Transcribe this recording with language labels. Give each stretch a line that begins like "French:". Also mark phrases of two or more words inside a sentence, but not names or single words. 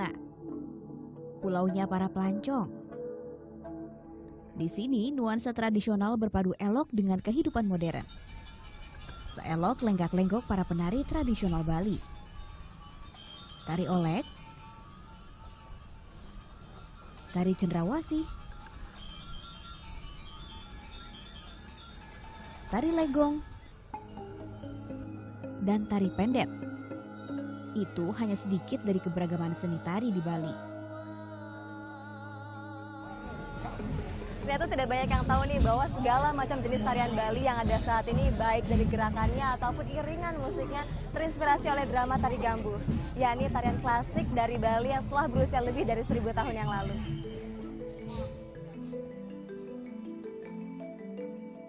Indonesian: Pulaunya para pelancong. Di sini nuansa tradisional berpadu elok dengan kehidupan modern. Seelok lenggak-lenggok para penari tradisional Bali. Tari olek, tari cendrawasih, tari legong, dan tari pendet. Itu hanya sedikit dari keberagaman seni tari di Bali. Ternyata tidak banyak yang tahu nih bahwa segala macam jenis tarian Bali yang ada saat ini, baik dari gerakannya ataupun iringan musiknya, terinspirasi oleh drama Tari Gambuh, yakni tarian klasik dari Bali yang telah berusia lebih dari 1000 tahun yang lalu.